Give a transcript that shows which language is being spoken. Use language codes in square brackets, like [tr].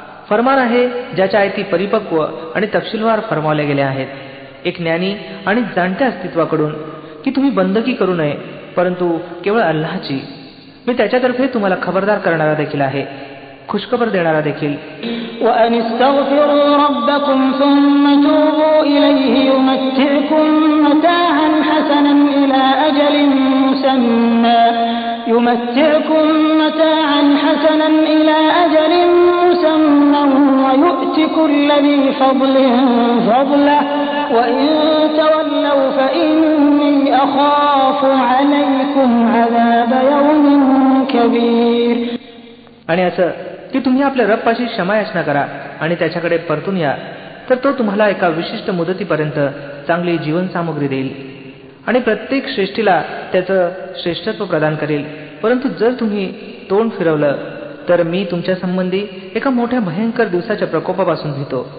[mr] फरमान आहे ज्याच्या आयती परिपक्व आणि तपशीलवार फरमावल्या गेल्या आहेत, एक ज्ञानी आणि जाणत्या अस्तित्वाकडून की तुम्ही बंदकी करू नये परंतु केवळ अल्लाहची. मी त्याच्यातर्फे तुम्हाला खबरदार करणारा देखील आहे, खुशखबर देणारा देखील. [ar] وأن استغفروا ربكم ثم توبوا إليه يمتعكم متاعا حسنا إلى أجل مسمى ويؤت كل ذي فضل فضله وإن تولوا فإني أخاف عليكم عذاب يوم كبير. [mr] आणि असं की तुम्ही आपल्या रबपाशी क्षमायाचना करा आणि त्याच्याकडे परतून या, तर तो तुम्हाला एका विशिष्ट मुदतीपर्यंत चांगली जीवनसामुग्री देईल आणि प्रत्येक श्रेष्ठीला त्याचं श्रेष्ठत्व प्रदान करेल. परंतु जर तुम्ही तोंड फिरवलं तर मी तुमच्या संबंधी एका मोठ्या भयंकर दिवसाच्या प्रकोपापासून भीतो.